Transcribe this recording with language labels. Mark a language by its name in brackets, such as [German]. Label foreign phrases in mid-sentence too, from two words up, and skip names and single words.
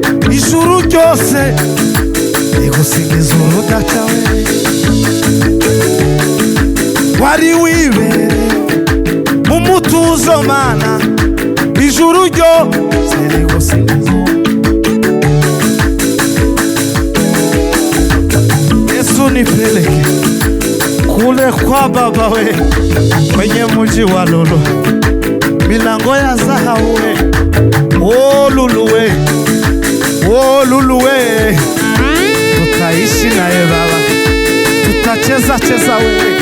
[Kinyarwanda] Ijuru ryose rigusingiza urudaca we. Wari wibereye mu mutuzo Mana. Ijuru ryose rigusingiza. [Swahili] Yesu nipeleke kule kwa Baba we, kwenye mji wa lulu, milango ya dhahabu we. Oh, lulu we. Oh, lulu we. Tutaishi naye Baba. Tutacheza cheza we.